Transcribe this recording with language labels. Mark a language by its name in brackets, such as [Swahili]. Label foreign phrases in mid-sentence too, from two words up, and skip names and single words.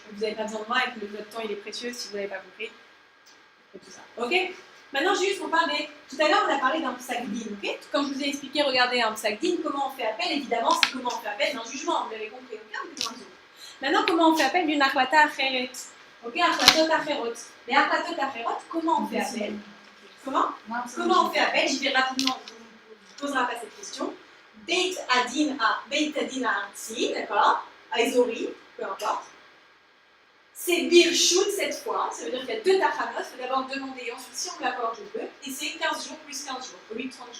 [French] Vous n'avez pas besoin de moi et que votre temps il est précieux si vous n'avez pas compris. Et tout ça. Ok? Maintenant, juste pour parler. Tout à l'heure, on a parlé d'un psagdin, ok? Quand je vous ai expliqué, regardez, un psagdin, comment on fait appel, évidemment, c'est comment on fait appel d'un jugement, vous l'avez compris, ok? Maintenant, comment on fait appel d'une [Hebrew] החלטה אחרת? [French] Ok, [Hebrew] החלטות אחרות. Les החלטות אחרות, [French] comment on fait appel? Comment on fait appel? J'y vais rapidement, je ne poserai pas cette question. [Hebrew] בית הדין הארצי, [French] d'accord? À Ezori, peu importe. C'est Birchut cette fois, ça veut dire qu'il y a 2 tachanot, il faut d'abord demander et ensuite si on l'accorde je peux, et c'est 15 jours plus 15 jours, au lieu de 30 jours.